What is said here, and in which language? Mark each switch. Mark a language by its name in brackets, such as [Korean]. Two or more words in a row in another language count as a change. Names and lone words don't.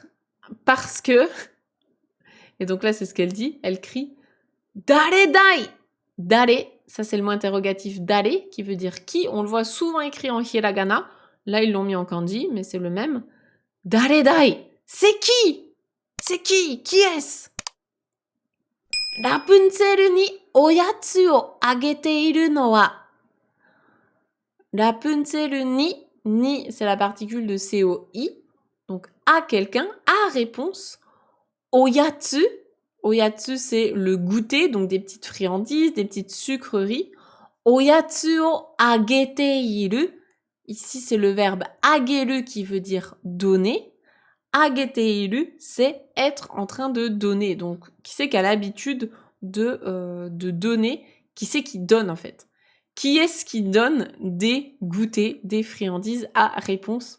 [French] Parce que, et donc là c'est ce qu'elle dit, elle crie « [Japanese] 誰だい !» [French] Dare, ça c'est le mot interrogatif dare, qui veut dire qui. On le voit souvent écrit en hiragana. Là ils l'ont mis en kanji, mais c'est le même. [Japanese] 誰だい! [French] C'est qui? C'est qui? Qui est-ce? [Japanese] ラプンツェルにおやつをあげているのは. [French] Rapunzel ni c'est la particule de COI, donc à quelqu'un, à réponse. Oyatsu, oyatsu c'est le goûter, donc des petites friandises, des petites sucreries. [Japanese] おやつをあげている, [French] ici c'est le verbe ageru qui veut dire donner. [Japanese] あげている, [French] c'est être en train de donner. Donc, qui c'est qui a l'habitude de donner? Qui c'est qui donne en fait? Qui est-ce qui donne des goûters, des friandises à réponse?